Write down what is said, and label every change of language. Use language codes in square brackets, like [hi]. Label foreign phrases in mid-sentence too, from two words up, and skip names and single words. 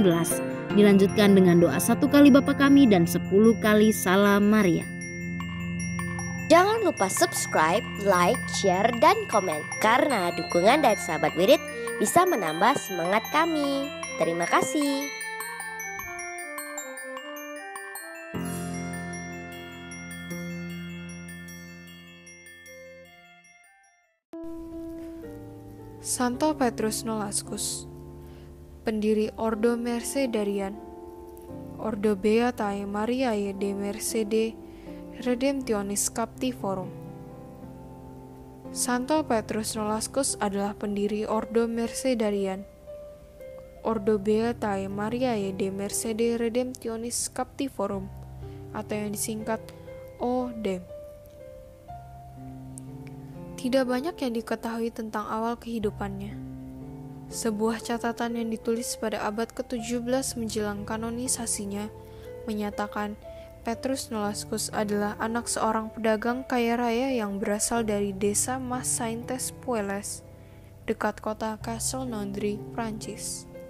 [id] Dilanjutkan dengan doa 1 kali Bapa Kami dan 10 kali Salam Maria. Jangan lupa [en] subscribe, like, share, [id] dan komen karena dukungan dari sahabat Wirid bisa menambah semangat kami. Terima kasih. Santo Petrus Nolascus, pendiri Ordo Mercedarian, Ordo Beatae Mariae de Mercede Redemptionis Captivorum. Santo Petrus Nolascus adalah pendiri Ordo Mercedarian, Ordo Beatae Mariae de Mercede Redemptionis Captivorum, atau yang disingkat ODEM. Tidak banyak yang diketahui tentang awal kehidupannya. Sebuah catatan yang ditulis pada abad ke-17 menjelang kanonisasinya menyatakan Petrus Nolascus adalah anak seorang pedagang kaya raya yang berasal dari desa Mas Saintes Puelles, dekat kota Castelnaudary, Prancis.